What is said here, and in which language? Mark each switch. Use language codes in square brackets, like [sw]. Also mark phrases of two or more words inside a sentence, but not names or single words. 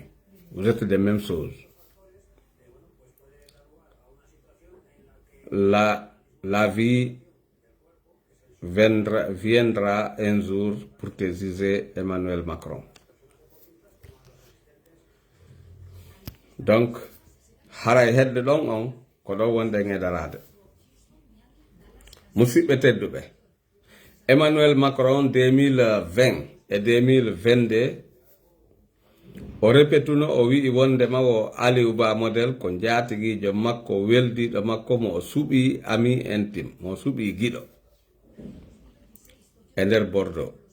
[fr] Vous êtes des mêmes choses. La vie viendra un jour pour te juger, Emmanuel Macron. Donc, [ff] haray hedde ɗon on ko ɗo wonde ŋedarade musidɓe tedduɓe. Emmanuel Macron 2020 et 2022 o repetuno o wi'i wondema o Aliou Ba modèle ko jaatigiijo makko weldiɗo makko mo o suɓi [fr] ami intime [ff] mo suɓi giɗo e nder Bordeaux.